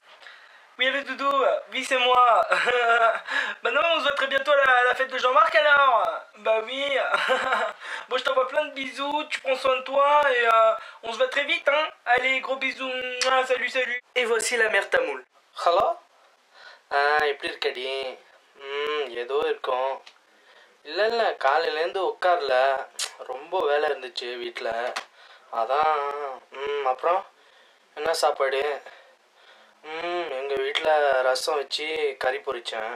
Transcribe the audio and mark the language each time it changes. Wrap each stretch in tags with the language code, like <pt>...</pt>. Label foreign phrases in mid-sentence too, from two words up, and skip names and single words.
<fr>Oui, le doudou, oui, c'est moi. Bah non, on se voit très bientôt à la fête de Jean-Marc alors. Bah oui. Bon, je t'envoie plein de bisous, tu prends soin de toi et on se voit très vite, hein. Allez, gros bisous. Salut, salut. Et voici la mère tamoule. Hello?</fr> <ta>எப்படி இருக்கடி? ஏதோ இருக்கும். இல்லை காலையிலேருந்து உட்காரல, ரொம்ப வேலை இருந்துச்சு வீட்டில், அதான். அப்புறம் என்ன சாப்பாடு? எங்கள் வீட்டில் ரசம் வச்சு கறி பொரித்தேன்.</ta>